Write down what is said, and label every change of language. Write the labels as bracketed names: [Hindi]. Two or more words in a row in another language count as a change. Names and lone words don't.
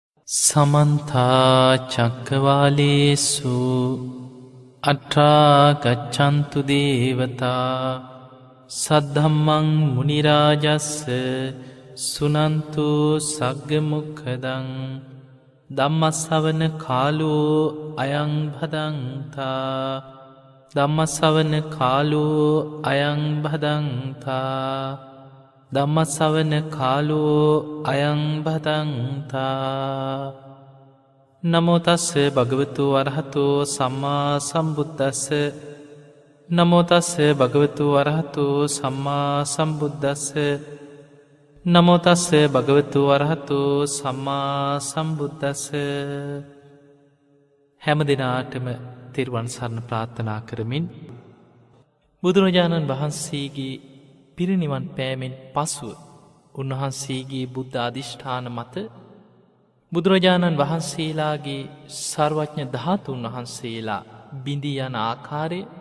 [Pali] සමන්තා චක්කවාලේසු අට්ඨා ගච්ඡන්තු දේවතා සද්ධම්මං මුනි රාජස්ස සුනන්තු සග්ග මොක්ඛදං ධම්මස්සවන කාලෝ අයං භදංතා ධම්මස්සවන කාලෝ අයං භදංතා ධම්මස්සවන කාලෝ අයං භදංතා නමෝ තස්ස භගවතු අරහතෝ සම්මා සම්බුද්දස්ස නමෝ තස්ස භගවතු අරහතෝ සම්මා සම්බුද්දස්ස නමෝ තස්ස භගවතු අරහතෝ සම්මා සම්බුද්දස්ස [Sinhala] හැම දිනාටම තෙරුවන් සරණ ප්‍රාර්ථනා කරමින් බුදුරජාණන් වහන්සේගේ පිරිනිවන් පෑමෙන් පසුව උන්වහන්සේගේ බුද්ධ අධිෂ්ඨාන මත බුදුරජාණන් වහන්සේලාගේ සර්වඥ ධාතුන් වහන්සේලා බිඳී යන ආකාරය